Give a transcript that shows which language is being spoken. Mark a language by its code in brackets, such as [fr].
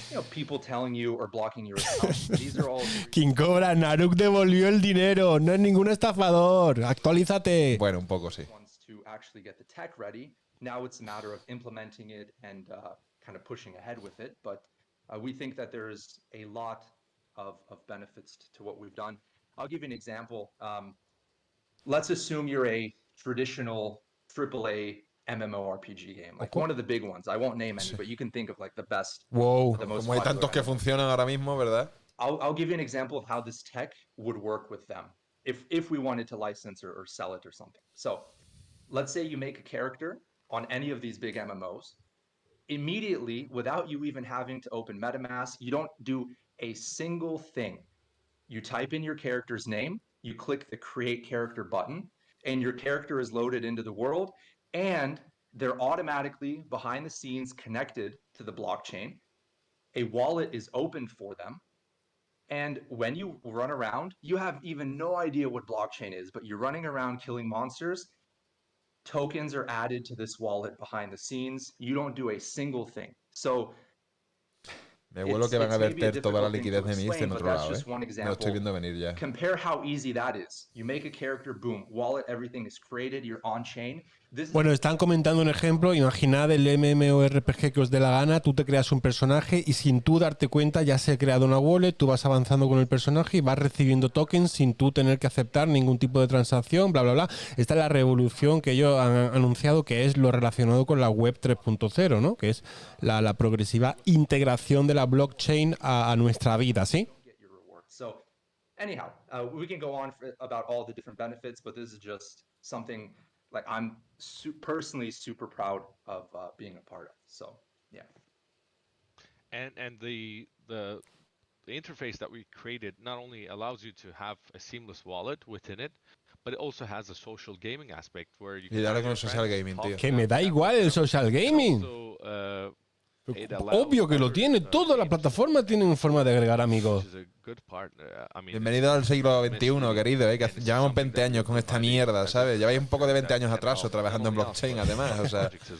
[en] People telling you or blocking your account. These are all [es] quien cobra, Naruk devolvió el dinero, no es ningún estafador. Actualízate. Bueno, un poco sí. [en] To actually get the tech ready. Now it's a matter of implementing it and kind of pushing ahead with it. But we think that there's a lot of benefits to what we've done. I'll give you an example. Let's assume you're a traditional AAA MMORPG game, like one of the big ones. I won't name any, but you can think of like the best. [es] Wow, como hay tantos que funcionan ahora mismo, ¿verdad? [en] I'll give you an example of how this tech would work with them if we wanted to license or sell it or something. So let's say you make a character on any of these big MMOs. Immediately, without you even having to open MetaMask, you don't do a single thing. You type in your character's name, you click the create character button, and your character is loaded into the world, and they're automatically behind the scenes connected to the blockchain. A wallet is opened for them. And when you run around, you have even no idea what blockchain is, but you're running around killing monsters. Tokens are added to this wallet behind the scenes. You don't do a single thing. So [es] me vuelo que van a verter toda la liquidez de Mist en otro lado, Me lo estoy viendo venir ya. [en] Compare how easy that is. You make a character, boom, wallet, everything is created, you're on chain. [es] Bueno, están comentando un ejemplo. Imaginad el MMORPG que os dé la gana. Tú te creas un personaje y sin tú darte cuenta ya se ha creado una wallet. Tú vas avanzando con el personaje y vas recibiendo tokens sin tú tener que aceptar ningún tipo de transacción, bla, bla, bla. Esta es la revolución que ellos han anunciado, que es lo relacionado con la web 3.0, ¿no? Que es la progresiva integración de la blockchain a nuestra vida, ¿sí? [en] So, anyhow, we can go on about all the different benefits, but this is just something like I'm personally super proud of being a part of. So, yeah. And the interface that we created not only allows you to have a seamless wallet within it, but it also has a social gaming aspect where you can. [es] Y dale con el social gaming, tío. Que me da igual el social gaming. [en] Also, [es] obvio que lo tiene. Todas las plataformas tienen forma de agregar amigos. Bienvenido al siglo XXI, querido, que llevamos 20 años con esta mierda, ¿sabes? Lleváis un poco de 20 años atraso trabajando en blockchain, además, o sea.